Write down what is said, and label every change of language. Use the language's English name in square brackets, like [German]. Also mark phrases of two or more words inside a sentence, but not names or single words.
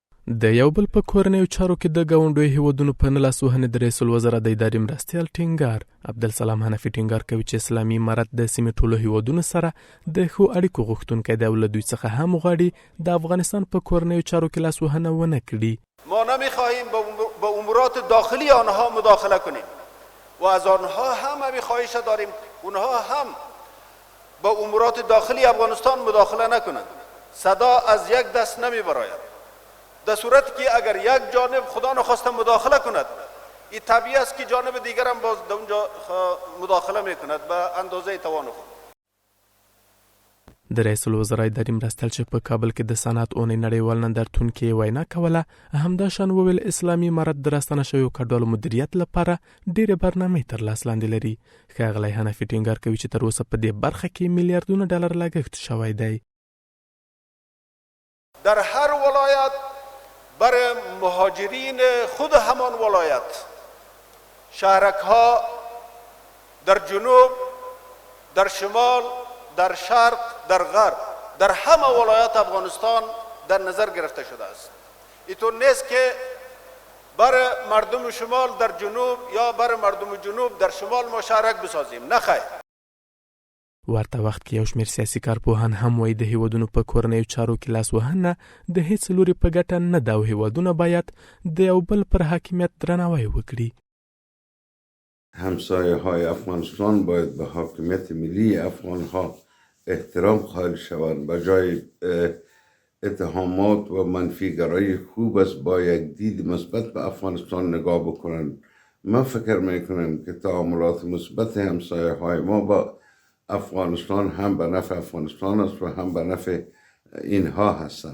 [Pashto] د یو بل په کورنیو چارو کې د ګاونډیو هیوادونو په نه لاسوهنې د رئیس الوزرا د ادارې مرستیال ټینګار عبدالسلام حنفي ټینګار کوي چې اسلامي امارت د سیمې ټولو هیوادونو سره د ښو اړیکو غوښتونکی دی او له دوی څخه هم غواړي د افغانستان په کورنیو چارو کې لاسوهنه ونه کړي. [Persian] ما نمیخواهیم به امورات داخلی آنها مداخله کنیم و از آنها هم همین خواهش داریم اونها هم به امورات داخلی افغانستان مداخله نکنند. صدا از یک دست نمیبراید. در صورتی که اگر یک جانب خدا نخواسته مداخله کند این طبیعی است که جانب دیگر هم باز در اونجا مداخله میکند به اندازه توان خود. [Pashto] د رئیس الوزرا ادارې مرستیال چې په کابل کې د صنعت اونۍ نړیوال نندارتون کې وینا کوله همدا شان وویل اسلامي امارت د راستنه شویو کډوالو مدیریت لپاره ډېرې برنامې تر لاس لاندې لري. ښاغلی حنفي ټینګار کوي چې تر اوسه په دې برخه کې میلیاردونه ډالر لګښت شوی دی. [Persian] در هر ولایت برای مهاجرین خود همان ولایت شهرک‌ها در جنوب، در شمال، در شرق، در غرب در همه ولایات افغانستان در نظر گرفته شده است. اینطور نیست که برای مردم شمال در جنوب یا برای مردم جنوب در شمال ما شهرک بسازیم، نه خیر. [Pashto] ورته وخت کې یو شمېر سیاسي کارپوهان هم وایي د هیوادونو په کورنیو چارو کې لاسوهنه د هیڅ لوري په ګټه نه ده او هیوادونه باید د یو بل پر حاکمیت درناوی وکړي. [Persian] همسایه های افغانستان باید به حاکمیت ملی افغان ها احترام قائل شوند. به جای اتهامات و منفیگرایی خوب است با یک دید مثبت به افغانستان نگاه بکنند. من فکر میکنم که تعاملات مثبت همسایه های ما با افغانستان هم به نفع افغانستان است و هم به نفع اینها هستند.